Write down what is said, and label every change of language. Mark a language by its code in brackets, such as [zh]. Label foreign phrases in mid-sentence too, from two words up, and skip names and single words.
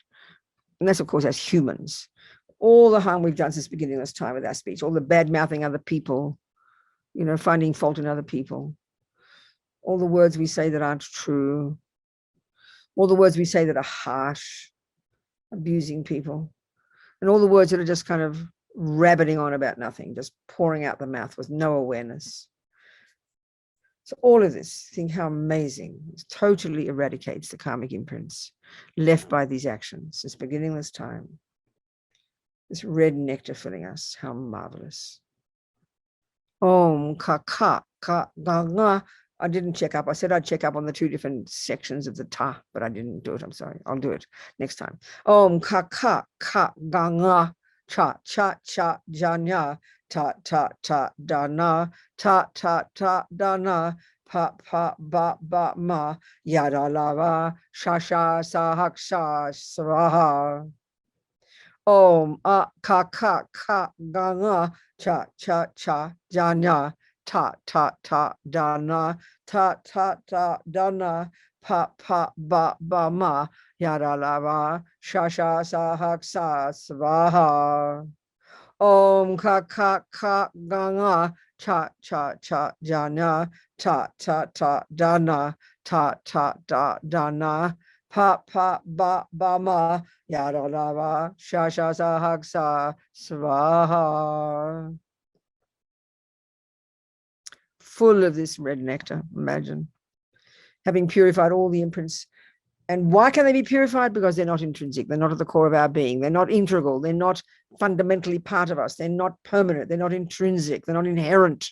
[en] And that's, of course, as humans. All the harm we've done since beginning of this time with our speech, all the bad-mouthing other people, you know, finding fault in other people, all the words we say that aren't true, all the words we say that are harsh, abusing people, and all the words that are just kind of rabbiting on about nothing, just pouring out the mouth with no awareness. So all of this, think how amazing, it totally eradicates the karmic imprints left by these actions since beginningless time. This red nectar filling us, how marvelous. [sa] Om ka ka ka ga nga. [en] I didn't check up. I said I'd check up on the two different sections of the ta, but I didn't do it. I'm sorry. I'll do it next time. [sa] Om ka ka ka ga nga. Cha cha cha janya. Ta ta ta dana. Ta ta ta dana. Pa pa ba ba ma. Yada lava. Shasha sahaksha swaha. Om a ka ka ka ga nga. Cha cha cha janya. Ta ta ta dana. Ta ta ta dana. Pa pa ba ba ma. Yada lava. Shasha sahaksa svaha. Om ka ka ka ga nga. Cha cha cha jana. Ta ta ta dana. Ta ta ta dana. Pa pa ba ba ma. Yada lava. Shasha sahaksa svaha. [en] Full of this red nectar, imagine. Having purified all the imprints. And why can they be purified? Because they're not intrinsic. They're not at the core of our being. They're not integral. They're not fundamentally part of us. They're not permanent. They're not intrinsic. They're not inherent.